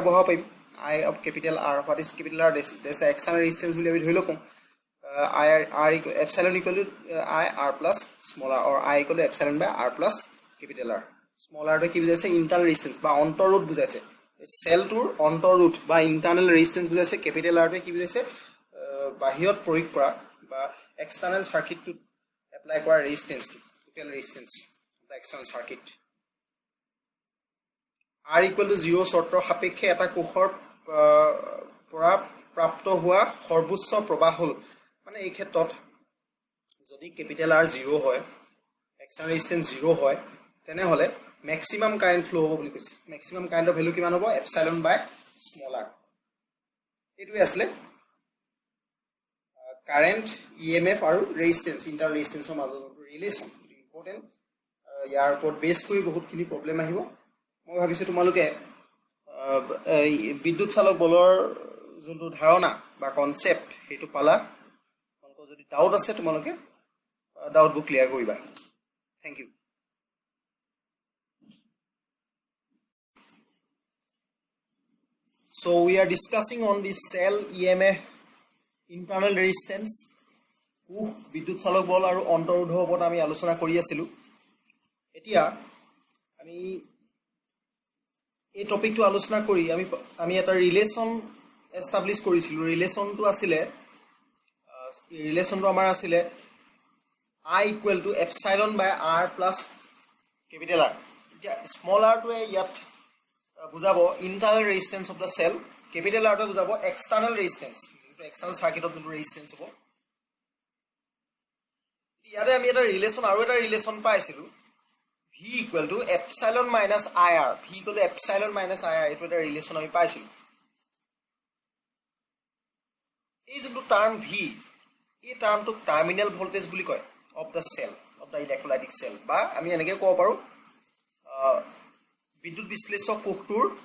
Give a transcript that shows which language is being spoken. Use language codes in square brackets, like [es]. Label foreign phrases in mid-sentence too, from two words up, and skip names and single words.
[as] বহাব পাৰিম [en] I of capital R what is capital R this external resistance [as] বুলি আমি ধৰি লওঁ [en] R equal epsilon equal to I R plus small r or I equal to epsilon by R plus capital R small r to [as] কি বুজাইছে [en] internal resistance [as] বা অন্তৰোধ বুজাইছে সেলটোৰ অন্তৰোধ বা [en] internal resistance বুজাইছে capital R to [as] কি বুজাইছে বাহিৰত প্ৰয়োগ কৰা বা [en] external circuit to apply কৰা resistance to total resistance the external circuit R equal to 0 [as] শৰ্তৰ সাপেক্ষে এটা কোষৰ পৰা প্ৰাপ্ত হোৱা সৰ্বোচ্চ প্ৰবাহ হল মানে এই ক্ষেত্ৰত যদি ক্যাপিটাল R 0 হয় [en] external resistance [as] 0 হয় তেনে হলে [en] maximum current flow [as] হ'ব বুলি কৈছে [en] maximum currentৰ value [as] কিমান হ'ব [en] epsilon by small r [as] এটোৱে আসলে [en] current EMF [as] আৰু [en] resistance internal resistanceৰ [as] মাজৰ [en] relation important [as] ইয়াৰ ওপৰত বেস কৰি বহুতখিনি প্ৰবলেম আহিব মই ভাবিছো তোমালোকে বিদ্যুৎ চালক বলৰ যোনটো ধাৰণা বা কনসেপ্ট হেতু পালা তোমালোকৰ যদি ডাউট আছে তোমালোকে ডাউটবোৰ ক্লিয়াৰ কৰিবা [en] thank you so we are discussing on the cell EMF internal resistance [as] বিদ্যুৎ চালক বল আৰু অন্তৰোধৰ ওপৰত আমি আলোচনা কৰি আছিলো এতিয়া আমি এই টপিকটো আলোচনা কৰি আমি এটা [en] relation establish [as] কৰিছিলো ৰিলেশনটো আছিল ৰিলেশনটো আমাৰ আছিল [en] I equal to epsilon by R plus capital R [as] এতিয়া স্মল r টো ইয়াত বুজাব [en] internal resistance of the cell [as] capital R টো বুজাব [en] external resistance external circuit of the resistance [as] হ'ব ইয়াৰে আমি এটা ৰিলেশন আৰু এটা ৰিলেশন পাইছিলো [en] V equal to epsilon minus IR V equal to epsilon minus IR [as] এটো এটা ৰিলেশন আমি পাইছিলো এই যোনটো টার্ম V এই টার্মটো [en] terminal voltage [as] বুলি কয় [en] of the cell of the electrolytic cell [as] বা আমি এনেকৈ ক'ব পাৰো বিদ্যুৎ বিশ্লেষক কোষটোৰ